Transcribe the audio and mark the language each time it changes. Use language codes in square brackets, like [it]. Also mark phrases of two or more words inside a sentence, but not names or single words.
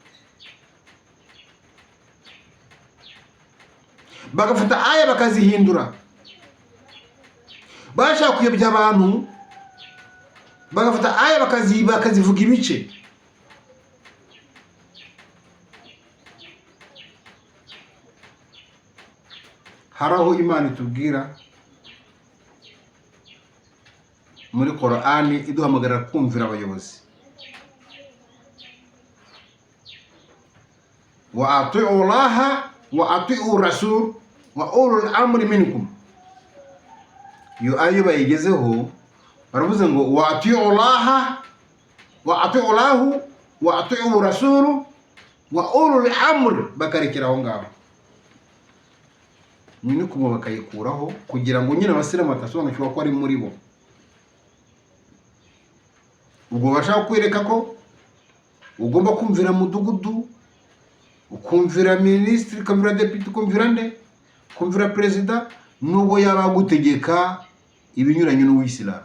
[rw] Bagafata aya bakazihindura, bashaka kuyobya abantu, bagafata aya bakazivuga ibice. Hari aho Imana itubwira muri Korani, iduhamagarira kumvira abayobozi. [ar] وأطيعوا الله وأطيعوا الرسول وأولي الأمر منكم. [rw] Iyo ayo bayigezeho baravuze ngo [ar] وأطيعوا الله وأطيعوا الله وأطيعوا الرسول وأولي الأمر, [rw] bakarekera aho ngaho. Nyine kuba bakayikuraho kugira ngo nyine abasiramu batasobanukirwa ko ari muri bo. Ubwo bashaka kwereka ko ugomba kumvira mudugudu, ukumvira ministre, ukumvira deputy, ukumvira nde, ukumvira president, nubwo yaba gutegeka ibinyuranye n'Uwisilamu.